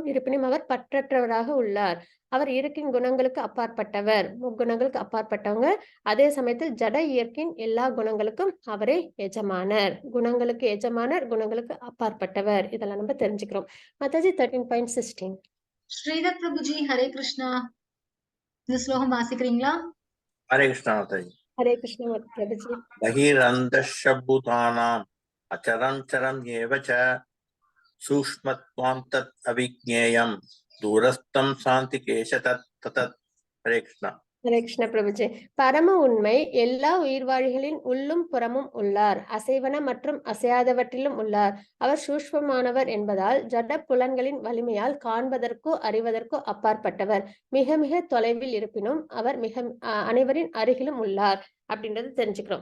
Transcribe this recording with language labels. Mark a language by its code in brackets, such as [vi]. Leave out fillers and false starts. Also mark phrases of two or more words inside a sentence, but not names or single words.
[ta] இருப்பினும் அவர் பற்றற்றவராக உள்ளார். அவர் இயற்கையின் குணங்களுக்கு அப்பாற்பட்டவர், முக்குணங்களுக்கு அப்பாற்பட்டவங்க. அதே சமயத்தில் ஜட இயற்கையின் எல்லா குணங்களுக்கும் அவரே எஜமானர். குணங்களுக்கு எஜமானர், குணங்களுக்கு அப்பாற்பட்டவர். இதெல்லாம் நம்ம தெரிஞ்சுக்கிறோம். மாதாஜி 13.16. ஸ்ரீதர் பிரபுஜி, ஹரே கிருஷ்ணா. இந்த ஸ்லோகம் வாசிக்கிறீங்களா? [hi] हरे कृष्णा माताजी. हरे कृष्ण प्रभुजी. [sa] बहिरन्तश्चभूतानाम् अचरं चरं एव च सूक्ष्मत्वां तत् अविज्ञेयं दूरस्थं शान्तिकेश तत्. [hi] हरे कृष्णा. [ta] ஹரே கிருஷ்ண பிரபுஜி. பரம உண்மை எல்லா உயிர்வாழிகளின் உள்ளும் புறமும் உள்ளார். அசைவன மற்றும் அசையாதவற்றிலும் உள்ளார். அவர் சூஷ்மமானவர் என்பதால் ஜட புலன்களின் வலிமையால் காண்பதற்கோ அறிவதற்கோ அப்பாற்பட்டவர். மிக மிக தொலைவில் இருப்பினும் அவர் அனைவரின் அருகிலும் உள்ளார் அப்படின்றது தெரிஞ்சுக்கிறோம்.